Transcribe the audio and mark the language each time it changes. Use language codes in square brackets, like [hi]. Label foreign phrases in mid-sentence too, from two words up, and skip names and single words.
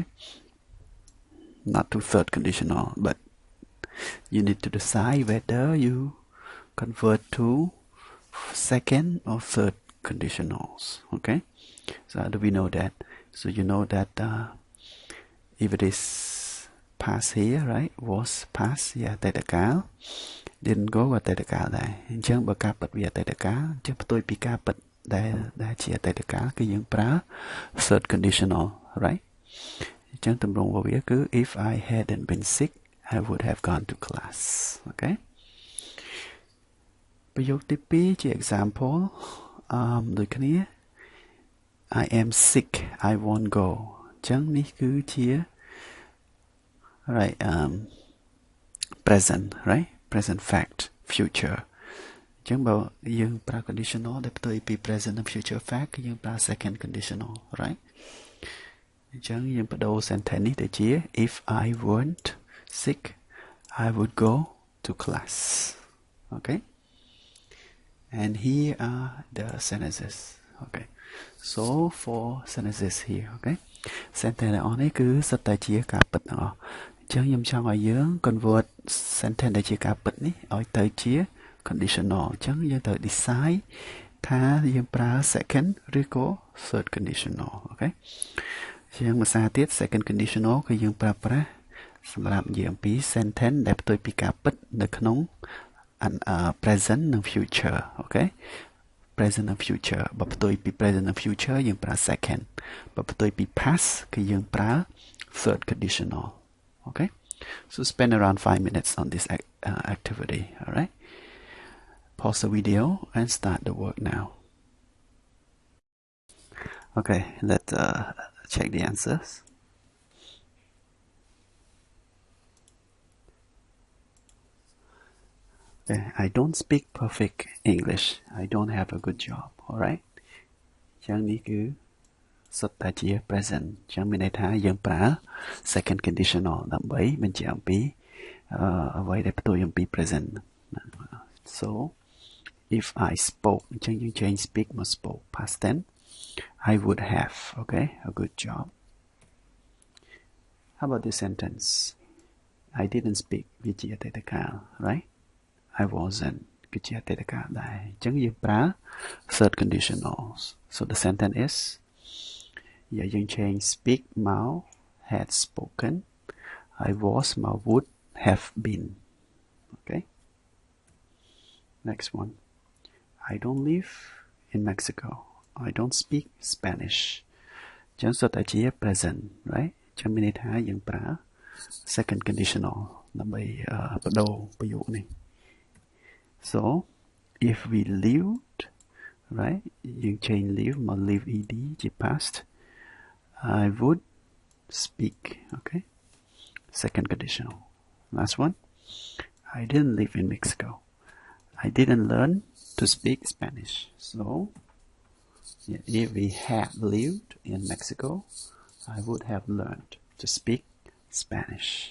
[en] Not to third conditional, but you need to decide whether you convert to second or third conditionals. Okay? So how do we know that? So you know that if it is past here, right? Was past [km] ជាអតីតកាល [en] didn't go [km] អតីតកាលដែរ អញ្ចឹងបើការពិតវាអតីតកាល អញ្ចឹងផ្ទុយពីការពិតដែលជាអតីតកាល គឺយើងប្រើ [en] third conditional, right? [km] អញ្ចឹងទម្រង់របស់វាគឺ [en] if I hadn't been sick, I would have gone to class. Okay? [km] ប្រយោគទី2ជា [en] example [km] ដូចគ្នា [en] I am sick, I won't go. [km] អញ្ចឹងនេះគឺជា [en] right present, right? Present fact, future. [km] អញ្ចឹងបើយើងប្រើ conditional ដែលផ្ទុយពី present និង future fact គឺយើងប្រើ [en] second conditional, right? [km] អញ្ចឹងយើងបដូរ sentence នេះទៅជា [en] if I weren't sick, I would go to class. Okay? And here are the sentences. Okay. So for sentences here, okay? [km] Sentence ទាំងអស់នេះគឺសុទ្ធតែជាការពិតទាំងអស់ អញ្ចឹងខ្ញុំចង់ឲ្យយើង convert sentence ដែលជាការពិតនេះឲ្យទៅជា conditional អញ្ចឹងយើងត្រូវ decide ថាយើងប្រើ second ឬក៏ [en] third conditional. [km] Okay? ជាងភាសាទៀត [en] second conditional [km] គឺយើងប្រើប្រាស់សម្រាប់និយាយអំពី sentence ដែលផ្ទុយពីការពិតនៅក្នុង present និង future. Okay? [en] Present and future [km] បើផ្ទុយពី [en] present and future [km] យើងប្រើ second បើផ្ទុយពី past គឺយើងប្រើ [en] third conditional. Okay? So spend around 5 minutes on this activity. All right? Pause the video and start the work now. Okay, let's check the answers. Okay, I don't speak perfect English. I don't have a good job. All right? [km] ចឹងនេះគឺសុទ្ធតែជា present ចឹងមានន័យថាយើងប្រើ [en] second conditional [km] ដើម្បីបញ្ជាក់អំពីអ្វីដែលផ្ទុយអំពី present. [en] So if I spoke [km] ចឹងយើង [en] change speak មក spoke past tense, I would have, okay, a good job. How about this sentence? I didn't speak [km] វាជាអតីតកាល [en] right? I wasn't [km] គឺជាអតីតកាលដែរអញ្ចឹងយើងប្រើ [en] third conditionals. So the sentence is យើង change speak មក had spoken, I was មក would have been. Okay? Next one. I don't live in Mexico. I don't speak Spanish. [km] អញ្ចឹងសុទ្ធតែជា present, right? អញ្ចឹងមានន័យថាយើងប្រើ [en] second conditional [km] ដើម្បីបដូរប្រយោគនេះ [en] So if we lived right? You change live mà live ed chỉ past. I would speak, okay? Second conditional. Last one. I didn't live in Mexico. I didn't learn to speak Spanish. So, if we had lived in Mexico, I would have learned to speak Spanish.